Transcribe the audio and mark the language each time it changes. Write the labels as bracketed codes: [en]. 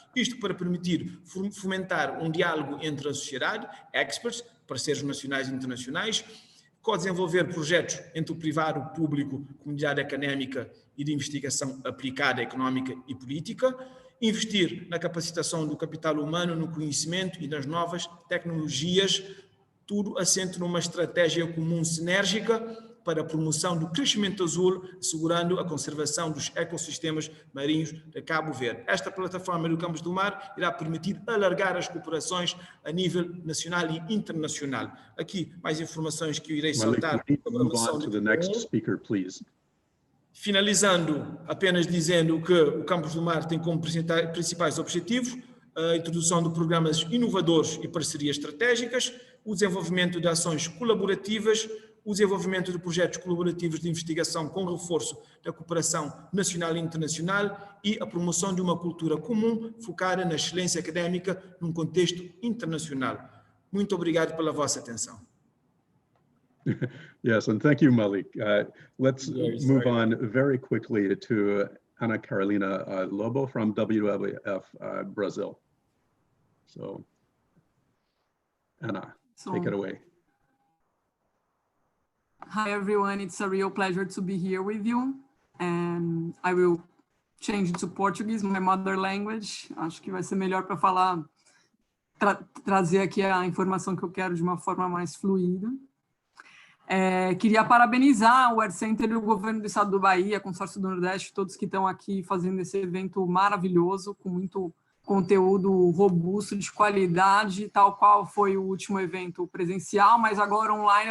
[pt] Isto para permitir fomentar um diálogo entre a sociedade, experts, parceiros nacionais e internacionais, co-desenvolver projetos entre o privado, o público, comunidade académica e de investigação aplicada, económica e política, investir na capacitação do capital humano, no conhecimento e nas novas tecnologias, tudo assente numa estratégia comum sinérgica para a promoção do crescimento azul, assegurando a conservação dos ecossistemas marinhos de Cabo Verde. Esta plataforma do Campos do Mar irá permitir alargar as cooperações a nível nacional e internacional. Aqui, mais informações que eu irei [en] Malik, [pt] saltar. [en] we need to move on to the next speaker, please. [pt] Finalizando, apenas dizendo que o Campos do Mar tem como principais objetivos a introdução de programas inovadores e parcerias estratégicas, o desenvolvimento de ações colaborativas, o desenvolvimento de projetos colaborativos de investigação com reforço da cooperação nacional e internacional e a promoção de uma cultura comum focada na excelência académica num contexto internacional. Muito obrigado pela vossa atenção. [en] Yes, and thank you, Malik. Let's move on very quickly to Ana Carolina Lobo from WWF Brazil. So, Ana, take it away. Hi, everyone. It's a real pleasure to be here with you. And I will change to Portuguese, my mother language. [pt] Acho que vai ser melhor para falar, trazer aqui a informação que eu quero de uma forma mais fluida. Queria parabenizar o AirCenter e o governo do estado do Bahia, Consórcio do Nordeste, todos que estão aqui fazendo esse evento maravilhoso, com muito conteúdo robusto, de qualidade, tal qual foi o último evento presencial, mas agora online.